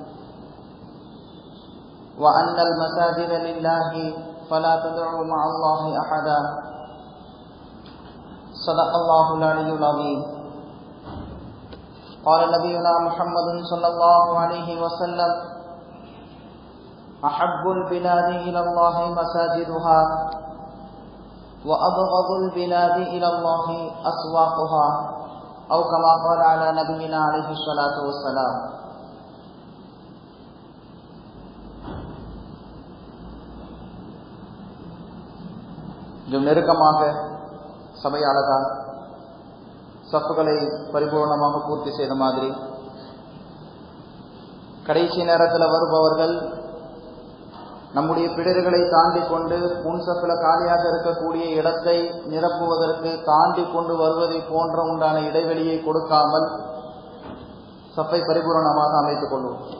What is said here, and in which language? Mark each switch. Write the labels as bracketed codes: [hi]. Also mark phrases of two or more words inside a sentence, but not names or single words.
[ar] وأن المساجد لله فلا تدعوا مع الله أحدا صدق الله العلي العظيم قال نبينا محمد صلى الله عليه وسلم أحب البلاد إلى الله مساجدها وأبغض البلاد إلى الله أسواقها أو كما قال على نبينا عليه الصلاة والسلام. [ta] நெருக்கமாக சபையாளர்கள் சப்புகளை பரிபூர்ணமாக பூர்த்தி செய்த மாதிரி கடைசி நேரத்தில் வருபவர்கள் நம்முடைய பிடர்களை தாண்டி கொண்டு முன் சப்பில் காலியாக இருக்கக்கூடிய இடத்தை நிரப்புவதற்கு தாண்டி கொண்டு வருவதை போன்ற உண்டான இடைவெளியை கொடுக்காமல் சப்பை பரிபூர்ணமாக அமைத்துக் கொள்வோம்.